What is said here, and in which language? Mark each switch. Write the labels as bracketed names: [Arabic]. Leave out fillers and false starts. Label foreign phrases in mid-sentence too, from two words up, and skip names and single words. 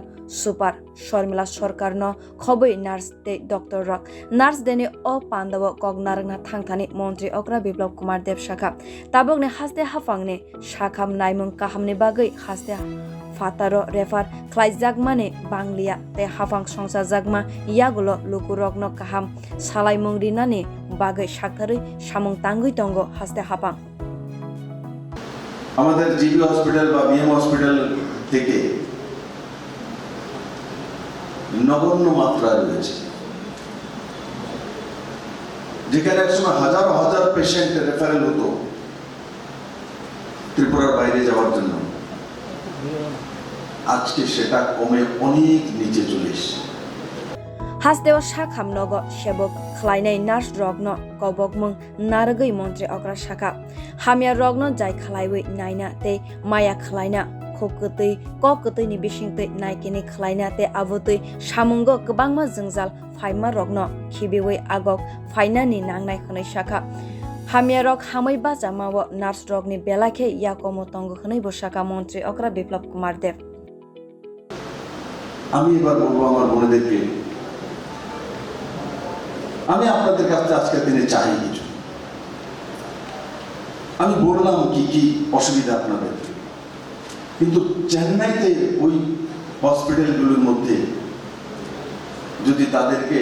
[Kok Borok] super Shormila Sarkar no khobwi nurse te doctor rok nurse deni o Pandao Kok Khorang thangthini Montri okra Biplab Kumar Deb sakha tabok ne haste hapang-ni sak-ham naimung kahamni bagui haste fataro refer khwlaijak-ma ni banglia te hapang songchajak-ma yagulo lukurog-no kaham salaimung rinani bagui sakthari samung tangui tongo haste hapang [Bangla] আমাদের জিবি হসপিটাল বা বিএম হসপিটাল থেকে নগণ্য মাত্রা রয়েছে, যেখানে একসময় হাজার হাজার পেশেন্ট রেফারেল হতো ত্রিপুরার বাইরে যাওয়ার জন্য, আজকে সেটা কমে অনেক নিচে চলে এসেছে। [Kok Borok] Hasdewa sak-ham nogo sebok khlainai nurse rwngno kobokmung narwkna Montri okra sakha hamya rwngno jai khlaiwi naina te maya khlaina khobkutwi kokkutwi ni bisingtwi naikini khlaina te abutwi samungo kwbangma jwngjal phaima rwngno khibiwi agok phainani nangnai khwnai sakha hamya rok hamai bachamao nurse rwngni belakhe yakomo tongo khwnai bo sakha Montri okra Biplab Kumar Deb. [Bangla] আমি এবার বলবো আমার বোনেদেরকে, আমি আপনাদের কাছে আজকের দিনে চাই কিছু। আমি বললাম কি কি অসুবিধা আপনাদের, কিন্তু চেন্নাইতে ওই হসপিটালগুলোর মধ্যে যদি তাদেরকে